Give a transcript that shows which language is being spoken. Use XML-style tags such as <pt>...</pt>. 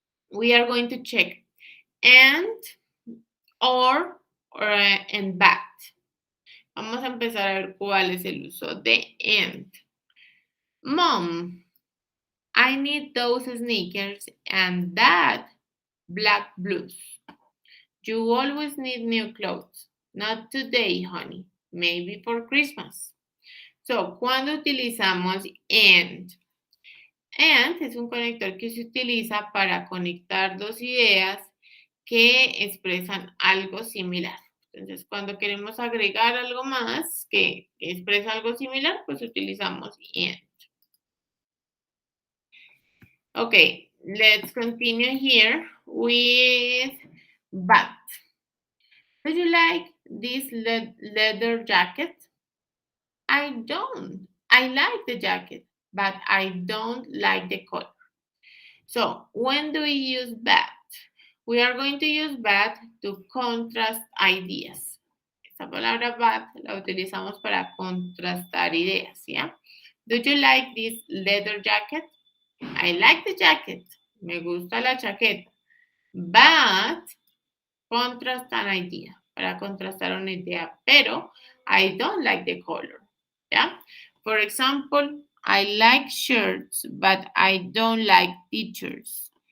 <en>We are going to check and, or and but.</en> <es>Vamos a empezar a ver cuál es el uso de and.</es> <en>Mom, I need those sneakers and Dad, black blues. You always need new clothes. Not today, honey. Maybe for Christmas. So,</en> <es>cuando utilizamos</es> <en>and?</en> <es>And es un conector que se utiliza para conectar dos ideas que expresan algo similar. Entonces, cuando queremos agregar algo más que expresa algo similar, pues utilizamos and.</es> <en>Okay, let's continue here with but. Do you like this leather jacket? I don't. I like the jacket, but I don't like the color. So, when do we use but? We are going to use but to contrast ideas.</en> <es>Esta palabra but la utilizamos para contrastar ideas, ¿ya?</es> <en>Do you like this leather jacket? I like the jacket.</en> <es>Me gusta la chaqueta.</es> <en>But, contrast an idea.</en> <es>Para contrastar una idea.</es> <en>Pero, I don't like the color. ¿Ya? For example, I like shirts, but I don't like t-shirts.</en>